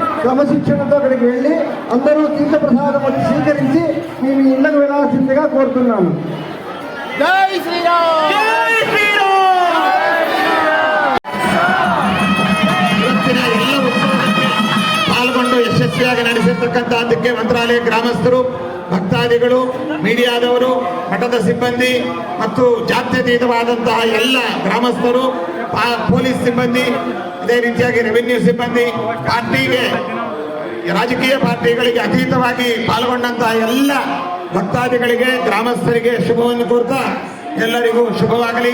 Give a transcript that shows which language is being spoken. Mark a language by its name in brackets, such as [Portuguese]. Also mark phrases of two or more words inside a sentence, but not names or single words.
[Telugu] క్రమశిక్షణతో అక్కడికి వెళ్ళి అందరూ తీర్థ ప్రసాదం వచ్చి స్వీకరించి మేము ఇళ్ళకు వెళ్ళాల్సిందిగా కోరుతున్నాము. జై శ్రీరామ్. జై శ్రీరామ్. [Kannada] ಇವತ್ತಿನ ಎಲ್ಲ ಉತ್ಸವಕ್ಕೆ ಪಾಲ್ಗೊಂಡು ಯಶಸ್ವಿಯಾಗಿ ನಡೆಸಿರ್ತಕ್ಕಂಥ ಅದಕ್ಕೆ ಮಂತ್ರಾಲಯ ಗ್ರಾಮಸ್ಥರು, ಭಕ್ತಾದಿಗಳು, ಮೀಡಿಯಾದವರು, ಮಠದ ಸಿಬ್ಬಂದಿ ಮತ್ತು ಜಾತ್ಯತೀತವಾದಂತಹ ಎಲ್ಲ ಗ್ರಾಮಸ್ಥರು, ಪೊಲೀಸ್ ಸಿಬ್ಬಂದಿ, ಇದೇ ರೀತಿಯಾಗಿ ರೆವಿನ್ಯೂ ಸಿಬ್ಬಂದಿ, ಪಾರ್ಟಿಗೆ ರಾಜಕೀಯ ಪಾರ್ಟಿಗಳಿಗೆ ಅತೀತವಾಗಿ ಪಾಲ್ಗೊಂಡಂತಹ ಎಲ್ಲ ಭಕ್ತಾದಿಗಳಿಗೆ, ಗ್ರಾಮಸ್ಥರಿಗೆ ಶುಭವನ್ನು ಕೋರ್ತಾ ಎಲ್ಲರಿಗೂ ಶುಭವಾಗಲಿ.